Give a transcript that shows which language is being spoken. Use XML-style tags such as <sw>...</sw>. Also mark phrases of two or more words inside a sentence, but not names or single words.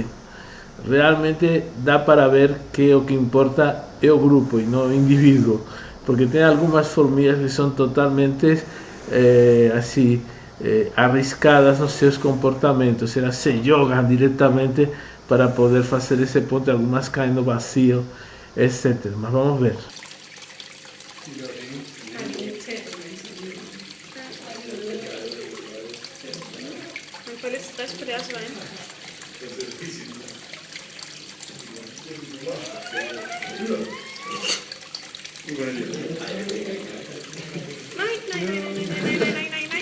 <pt>Realmente dá para ver que o que importa é o grupo e não o indivíduo, porque tem algumas formigas que são totalmente assim arriscadas nos seus comportamentos, elas se jogam diretamente para poder fazer esse ponte, algumas caem no vazio, etc. Mas vamos ver.</pt> <da>Man får lidt stress på deres vegne. Nej.</da>